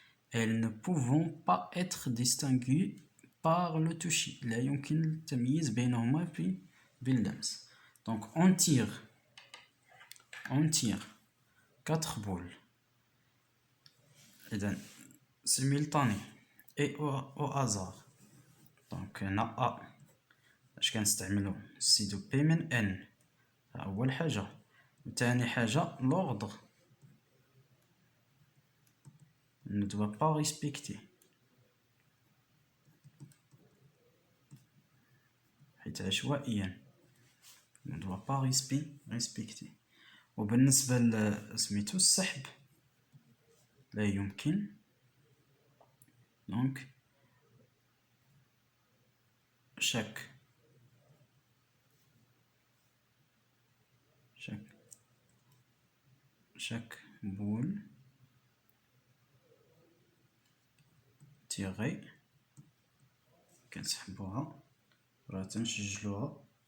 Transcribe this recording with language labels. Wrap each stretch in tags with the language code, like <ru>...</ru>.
<fr>Elles ne pouvant pas être distinguées par le toucher.</fr> <ar>لا يمكن التمييز بينهما باللمس.</ar> <fr>Donc on tire 4 boules. إذن simultané et au hasard.</fr> <ar>دونك هنا اش كنستعملو سي دو بي من ان، اول حاجه. وثاني حاجه لوردر</ar> <fr>ne doit pas respecter،</fr> <ar>حيت عشوائيا ne doit pas respecter. وبالنسبه لسميتو السحب لا يمكن. دونك</ar> <fr>chaque boule</fr> <ar>تيغي كنسحبوها، راه تنسجلوها.</ar>